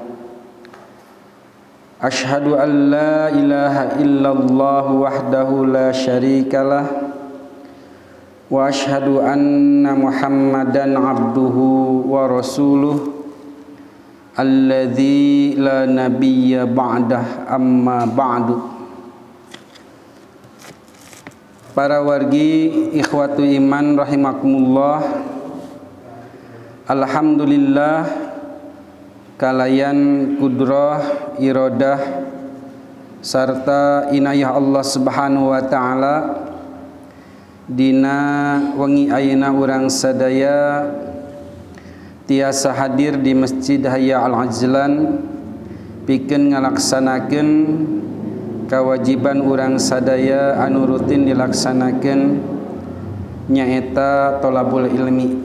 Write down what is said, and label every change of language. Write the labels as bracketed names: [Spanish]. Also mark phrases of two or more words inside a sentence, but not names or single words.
[Arabic] أشهد أن لا إله إلا الله وحده لا شريك له وأشهد أن محمدا عبده ورسوله الذي لا نبي بعده أما بعد. [Sundanese] Para wargi [Arabic] إخوة الإيمان رحمكم الله, [Sundanese] alhamdulillah kalayan [Arabic] قدرة إرادة [Sundanese] sarta [Arabic] عناية الله سبحانه وتعالى [Sundanese] dina wengi ayeuna urang sadaya tiasa hadir di Masjid Haya Al-Ajlan pikeun ngalaksanakeun kewajiban urang sadaya anu rutin dilaksanakeun nyaeta [Arabic] طلب العلم.